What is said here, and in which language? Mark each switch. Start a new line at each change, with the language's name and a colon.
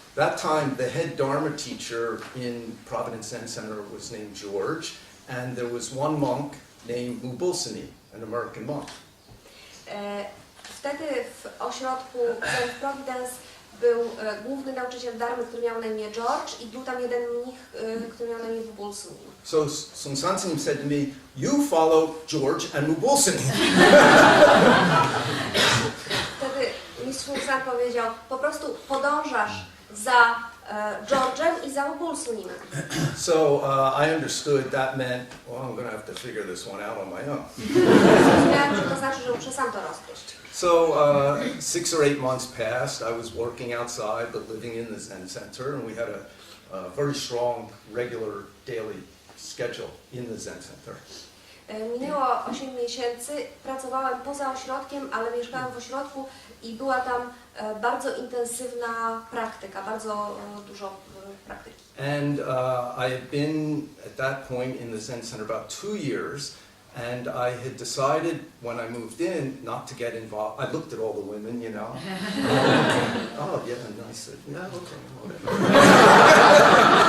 English: That time, the head Dharma teacher in Providence Zen Center was named George, and there was one monk named Mubulsani, an American monk.
Polish: Wtedy w ośrodku Zen Providence był główny nauczyciel Dharmy, który miał na imię George, i był tam jeden mnich, który miał na imię Mubulsani.
English: So Seung Sahn said to me, you follow George and Mubulsani.
Polish: Wtedy mistrz Seung Sahn powiedział, po prostu podążasz za George'em i za Mubulsanimem.
English: So I understood that meant, well, I'm going to have to figure this one out on my own.
Polish: Zrozumiałem, że to znaczy, że muszę sam to rozgryźć.
English: So 6 or 8 months passed. I was working outside, but living in the Zen Center, and we had a very strong, regular, daily schedule in the Zen Center.
Polish: Minęło 8 miesięcy, pracowałem poza ośrodkiem, ale mieszkałem w ośrodku i była tam bardzo intensywna praktyka, bardzo dużo praktyki.
English: And I had been at that point in the Zen Center about 2 years, and I had decided when I moved in not to get involved. I looked at all the women, you know. Oh, yeah, and I said, yeah, okay, whatever.